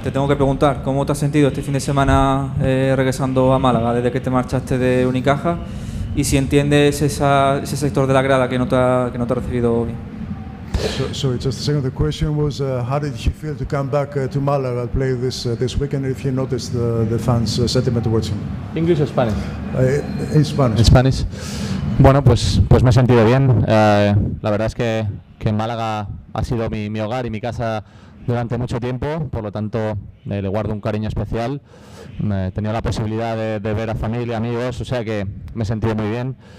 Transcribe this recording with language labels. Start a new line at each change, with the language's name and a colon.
Spanish: Te tengo que preguntar, ¿cómo te has sentido este fin de semana regresando a Málaga desde que te marchaste de Unicaja? Y si entiendes ese sector de la grada que no te ha recibido bien.
English: Sorry, just a second. The question was, how did you feel to come back to Malaga and play this weekend? If you noticed the fans' sentiment towards him. English or Spanish? In Spanish.
Spanish: En Spanish. Bueno, pues me he sentido bien. La verdad es que Málaga ha sido mi hogar y mi casa durante mucho tiempo, por lo tanto le guardo un cariño especial. He tenido la posibilidad de ver a familia, amigos, o sea que me he sentido muy bien.